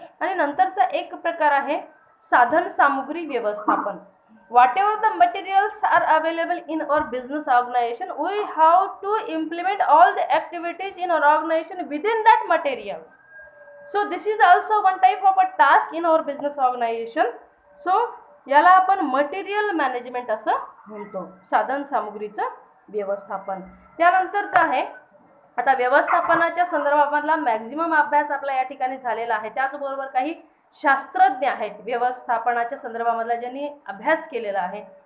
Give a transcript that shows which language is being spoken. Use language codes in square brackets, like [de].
[mr] आणि नंतरचा एक प्रकार आहे साधन सामुग्री व्यवस्थापन. [en] whatever the materials are available in our business organization, we have to implement all the activities in our organization within that materials. So this is also one type of a task in our business organization. [mr] So याला आपण material management असं म्हणतो, साधन सामुग्रीचं व्यवस्थापन. त्यानंतरचं आहे आता व्यवस्थापनाच्या संदर्भामधला मॅक्झिमम अभ्यास आपला या ठिकाणी झालेला आहे. त्याचबरोबर काही शास्त्रज्ञ आहेत व्यवस्थापनाच्या संदर्भामधला ज्यांनी अभ्यास केलेला आहे.